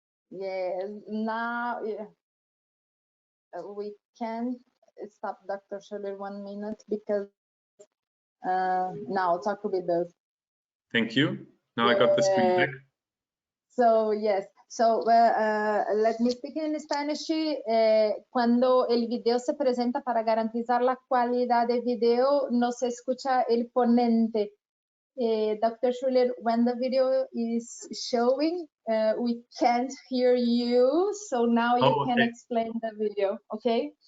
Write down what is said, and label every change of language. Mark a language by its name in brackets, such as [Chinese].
[English] Yes, now we can't stop Dr. Scholler 1 minute because now talk with us. Thank you. Now I got the screen back. So yes, so let me speak in Spanish. [Spanish] Cuando el video se presenta para garantizar la calidad de video, no se escucha el ponente. [English] Dr. Schuller, when the video is showing, we can't hear you, so now you can explain the video, okay?